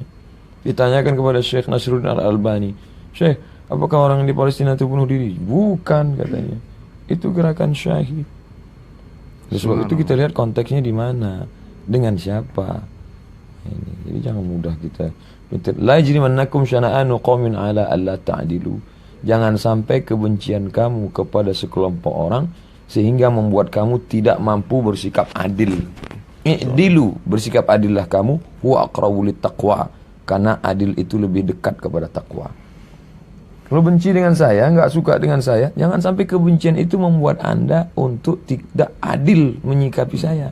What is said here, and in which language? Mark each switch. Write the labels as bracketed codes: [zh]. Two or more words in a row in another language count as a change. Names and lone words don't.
[id] Ditanyakan kepada Syekh Nasruddin Al-Albani, Syekh, apakah orang yang di Palestina itu bunuh diri? Bukan, katanya. Itu gerakan syahid. Oleh sebab itu kita lihat konteksnya di mana, dengan siapa. Ini. Jadi jangan mudah kita. [ar] لا يجرمنكم شنآن قوم على ألا تعدلوا. [id] Jangan sampai kebencian kamu kepada sekelompok orang sehingga membuat kamu tidak mampu bersikap adil. I'dilu, bersikap adillah kamu, [ar] هو أقرب للتقوى, [id] karena adil itu lebih dekat kepada takwa. Kalau benci dengan saya, enggak suka dengan saya, jangan sampai kebencian itu membuat Anda untuk tidak adil menyikapi saya.